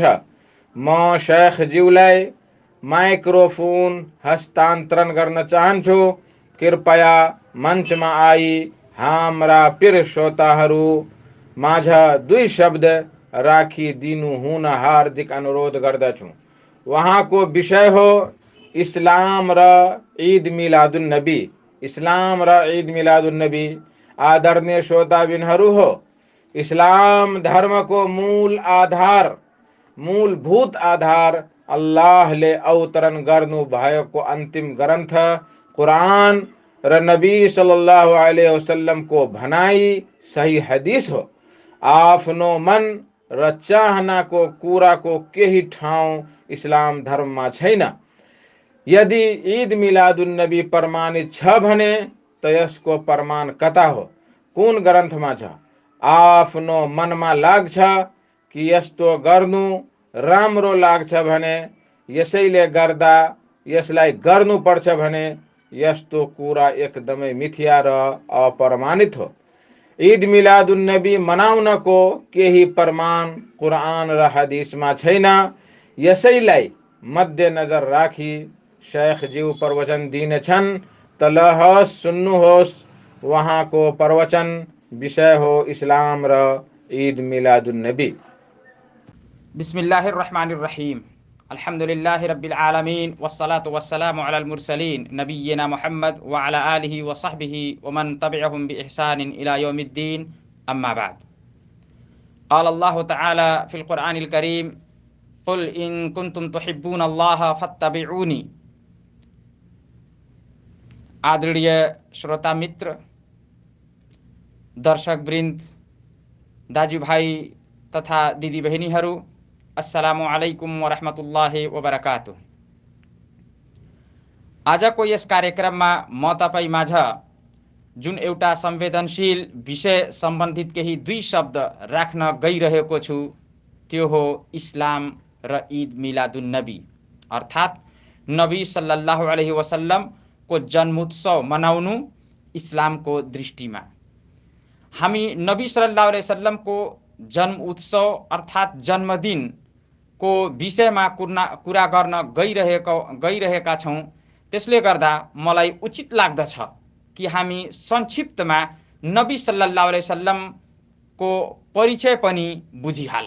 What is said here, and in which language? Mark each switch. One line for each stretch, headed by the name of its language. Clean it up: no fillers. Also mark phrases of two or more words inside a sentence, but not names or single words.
Nepali: म शेख ज्यूलाई माइक्रोफोन हस्तान्तरण गर्न चाहन्छु। कृपया मञ्चमा आई हाम्रा प्रिय श्रोताहरू माझ दुई शब्द राखिदिनु हुन हार्दिक अनुरोध गर्दछु। वहाँको विषय हो इस्लाम र ईद मिलादुन नबी। इस्लाम र ईद मिलादुन नबी। आदरणीय श्रोताबिनहरू हो, इस्लाम धर्मको मूलभूत आधार अल्लाहले अवतरण गर्नु भएको अन्तिम ग्रन्थ कुरान र नबी
Arabic: صلى الله عليه وسلم
Nepali: को भनाई सही हदीस हो। आफ्नो मन र चाहनाको कुराको केही ठाउँ इस्लाम धर्ममा छैन। यदि ईद मिलादुन नबी प्रमाणित छ भने त यसको प्रमाण कता हो, कुन ग्रन्थमा छ? आफ्नो मनमा लाग्छ कि यस्तो गर्नु राम्रो लाग्छ भने यसैले गर्दा यसलाई गर्नुपर्छ भने यस्तो कुरा एकदमै मिथ्या र अप्रमाणित हो। ईद मिलादुन नबी मनाउनको केही प्रमाण कुरान र हदीसमा छैन। यसैलाई मध्यनजर राखी शेख ज्यू प्रवचन दिनेछन्। त लहस सुन्नुहोस् वहाँको प्रवचन। विषय हो इस्लाम र ईद मिलादुन नबी।
Arabic: بسم الله الرحمن الرحيم. الحمد لله رب العالمين والصلاة والسلام على المرسلين نبينا محمد وعلى آله وصحبه ومن تبعهم بإحسان إلى يوم الدين. أما بعد. قال الله تعالى في القرآن الكريم قل إن كنتم تحبون الله فاتبعوني.
Nepali: आदरणीय श्रोता मित्र, दर्शक वृन्द, दाजुभाइ तथा दिदी बहिनीहरू,
Arabic: السلام عليكم ورحمة الله وبركاته.
Nepali: आजको यस कार्यक्रममा म तपाईँ माझ जुन एउटा संवेदनशील विषय सम्बन्धित केही दुई शब्द राख्न गइरहेको छु त्यो हो इस्लाम र ईद मिलादुन नबी, अर्थात् नबी
Arabic: صلى الله عليه وسلم
Nepali: को जन्मोत्सव मनाउनु इस्लामको दृष्टिमा। हामी नबी
Arabic: صلى الله عليه وسلم
Nepali: को जन्म उत्सव अर्थात् जन्मदिन को विषयमा कुरा गर्न गइरहेका छौँ। त्यसले गर्दा मलाई उचित लाग्दछ कि हामी संक्षिप्तमा नबी
Arabic: صلى الله عليه وسلم
Nepali: को परिचय पनि बुझिहालौँ।